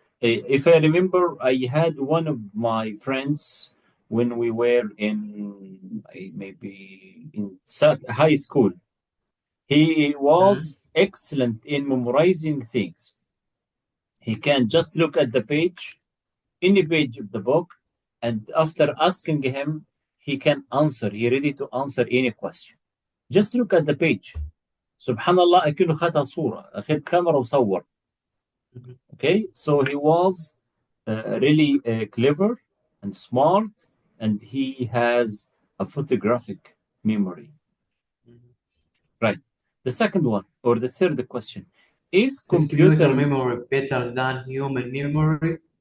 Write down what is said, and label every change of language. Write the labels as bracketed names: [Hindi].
[English] If I remember, I had one of my friends when we were in maybe in high school. He was Mm, excellent in memorizing things. He can just look at the page, any page of the book, and after asking him, he can answer. He ready to answer any question. Just look at the page. [Arabic] Subhanallah, أكنه خدها صورة، أخذ كاميرا وصور. mhm, [English] Okay, so he was really clever and smart, and he has a photographic memory. mhm. Right. The second one, or the third question, is Is computer computer, memory better than human memory?